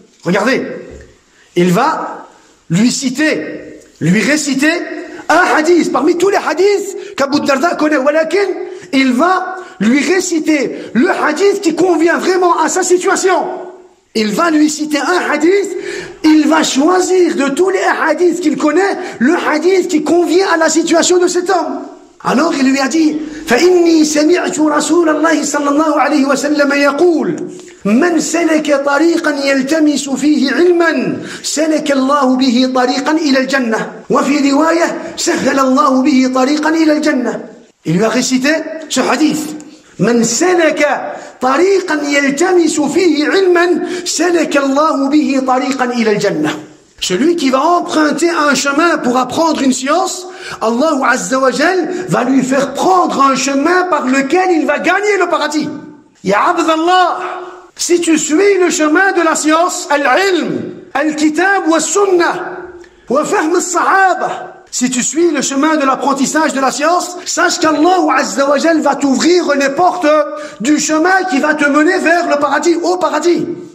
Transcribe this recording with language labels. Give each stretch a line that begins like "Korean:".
French: Regardez, il va lui citer, lui réciter un hadith parmi tous les hadiths qu'Abu Darda connaît. Walakin, il va lui réciter le hadith qui convient vraiment à sa situation. Il va lui citer un hadith, il va choisir de tous les hadiths qu'il connaît le hadith qui convient à la situation de cet homme. Alors il lui a dit
Arabic: فإني سمعت رسول الله صلى الله عليه وسلم يقول من سلك طريقا يلتمس فيه علما سلك الله به طريقا إلى الجنة وفي رواية سهل الله به طريقا إلى الجنة.
French: Il lui a récité ce hadith
Arabic: من سلك طريقا يلتمس فيه علما سلك الله به طريقا إلى الجنة.
French: Celui qui va emprunter un chemin pour apprendre une science, Allah Azza wa Jal va lui faire prendre un chemin par lequel il va gagner le paradis. Ya Abdallah, si tu suis le chemin de la science,
Arabic: al-ilm, al-kitab wa sunnah, wa fahm al-sahaba,
French: si tu suis le chemin de l'apprentissage de la science, sache qu'Allah Azza wa Jal va t'ouvrir les portes du chemin qui va te mener vers le paradis, au paradis.